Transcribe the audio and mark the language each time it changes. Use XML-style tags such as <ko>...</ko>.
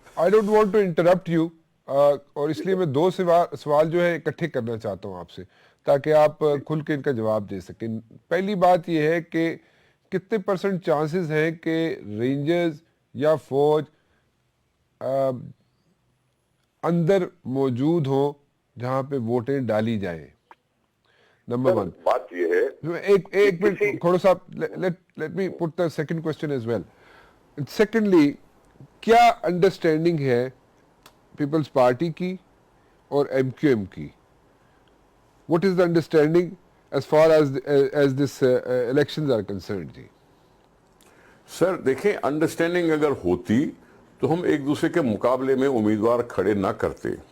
<en>I don't want to interrupt you,</en> <ur>اور اس لیے میں دو سوال جو ہے اکٹھے کرنا چاہتا ہوں آپ سے تاکہ آپ کھل کے ان کا جواب دے سکیں. پہلی بات یہ ہے کہ کتنے % چانسز ہیں کہ رینجرز یا فوج اندر موجود ہوں جہاں پہ ووٹیں ڈالی جائیں؟ نمبر 1. بات یہ ہے, ایک منٹ</ur> <en>کھوڑو صاحب, let me put the second question as well. Secondly,</en> <ur>کیا انڈرسٹینڈنگ ہے پیپلز پارٹی کی اور ایم کیو ایم کی؟</ur> <en>What is the understanding as far as this elections are concerned?</en> <ur>جی سر دیکھیں, انڈرسٹینڈنگ اگر ہوتی تو ہم ایک دوسرے کے مقابلے میں امیدوار کھڑے نہ کرتے.</ur>